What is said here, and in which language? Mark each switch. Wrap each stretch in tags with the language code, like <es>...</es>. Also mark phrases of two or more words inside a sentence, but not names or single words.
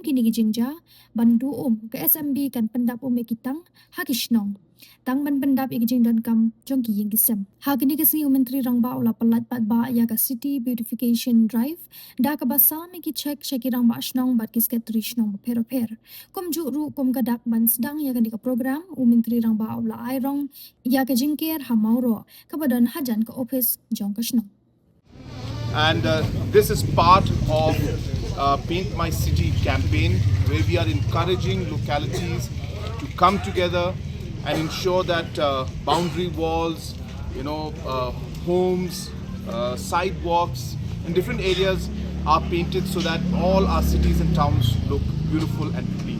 <kha>kini gi jingja ban du ka SMB kan pendap e kitang ha ki Shnong tang ban pendap ik jing don kam jong ki ying kisem ha kini kasi Menteri Rangbah ula palat pat ba ya ka</kha> <en>city beautification drive</en> <kha>da ka basa mi ki check ki Rangbah Shnong bat ki secretary Shnong per kum ju ru kum ka dak ban sedang ya kan di ka program Menteri Rangbah ula airong ya ka jingker ha mauro ka badan hajan ka office jong ka Shnong.</kha> <en>And this is part of Paint My City campaign, where we are encouraging localities to come together and ensure that boundary walls, homes, sidewalks in different areas are painted so that all our cities and towns look beautiful and clean.</en>